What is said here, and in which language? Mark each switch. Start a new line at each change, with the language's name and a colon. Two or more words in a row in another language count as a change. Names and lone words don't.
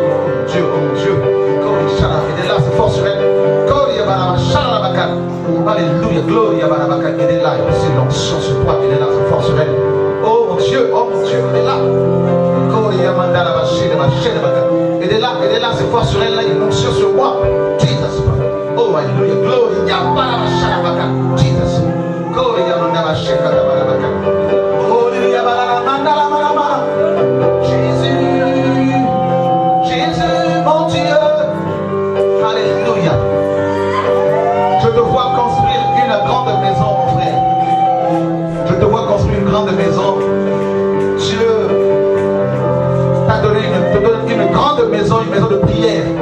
French: Dieu, aidez-la, c'est fort sur elle. Alléluia, gloria, aidez-la. C'est l'onction sur toi. Aidez-la, c'est fort sur elle. Oh mon Dieu, aidez-la. Aidez-la, c'est fort sur elle. Là, une onction sur moi. Jesus. Oh, alléluia, gloria, Jesus. Gloria, Jésus, mon Dieu. Alléluia. Je te vois construire une grande maison, mon frère. Je te vois construire une grande maison. Dieu t'a donné une grande maison, une maison de prière.